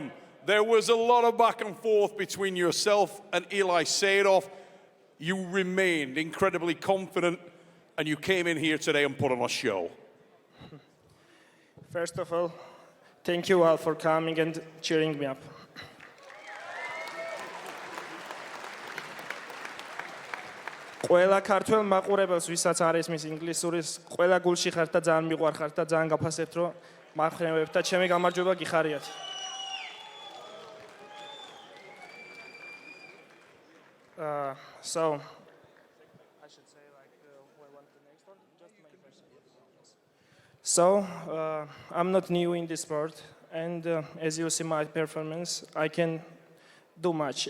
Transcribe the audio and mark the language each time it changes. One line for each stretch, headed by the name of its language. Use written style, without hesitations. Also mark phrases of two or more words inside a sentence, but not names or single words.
English: There was a lot of back and forth between yourself and Eli Saidov. you remained incredibly confident and you came in here today and put on a show. First of all, thank you all for coming and cheering me up.
Georgian: ყველა ქართველ მაყურებელს, ვისაც არ ესმის ინგლისურის, ყველა გულში ხართ და ძალიან მიყვარხართ და ძალიან გაფასებთ, რომ მარხნევებთ და ჩემი გამარჯვება გიხარიათ.
English: So I should say like what the next one? Just my first. So I'm not new in this sport, and as you see my performance, I can do much.